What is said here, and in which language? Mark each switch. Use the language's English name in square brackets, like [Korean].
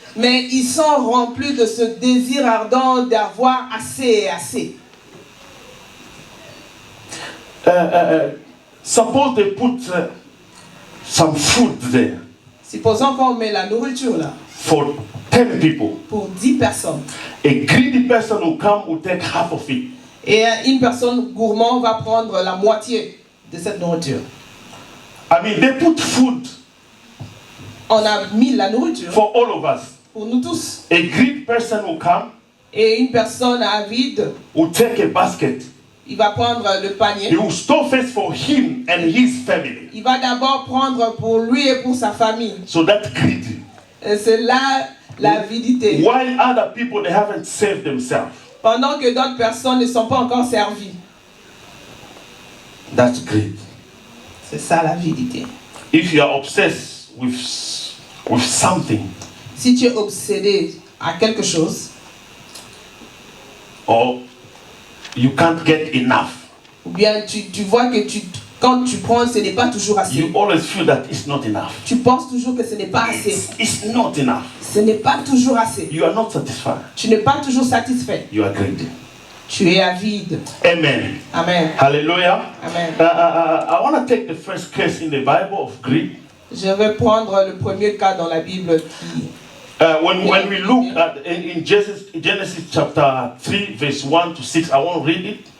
[French] mais ils sont remplis de ce désir ardent d'avoir assez et assez. [English] Suppose they put some food there [French] Supposons qu'on met la nourriture là [English] for 10 people. [French] pour 10 personnes. [English] A greedy person will come, will take half of it. [French] Et une personne gourmande va prendre la moitié de cette nourriture. [English] I mean, they put food [French] On a mis la nourriture [English] for all of us. [French] pour nous tous. [English] A greedy person will come, [French] Et une personne avide, [English] will take a basket. [French] il va prendre le [English] He [French] panier. [English] will store first for him and his family. [French] Il va d'abord prendre pour lui et pour sa famille. [English] So that's greedy. [French] Et c'est là l'avidité. [English] While other people, they haven't saved themselves. [French] Pendant que d'autres personnes ne sont pas encore servies. [English] That's greed. [French] C'est ça l'avidité. [English] If you are obsessed with something, [French] Si tu es obsédé à quelque chose, [English] or you can't get enough, [French] ou bien tu vois que quand tu prends, ce n'est pas toujours assez. [English] you always feel that it's not enough. [French] Tu penses toujours que ce n'est pas assez. [English] It's not enough. [French] Ce n'est pas toujours assez. [English] You are not satisfied. [French] Tu n'es pas toujours satisfait. [English] You are greedy. [French] Tu es avide. Amen. Amen. Hallelujah. Amen. [English] I want to take the first case in the Bible of greed. [French] Je vais prendre le premier cas dans la Bible qui... [English] When we look at in Genesis chapter 3, verse 1 to 6, I won't read it.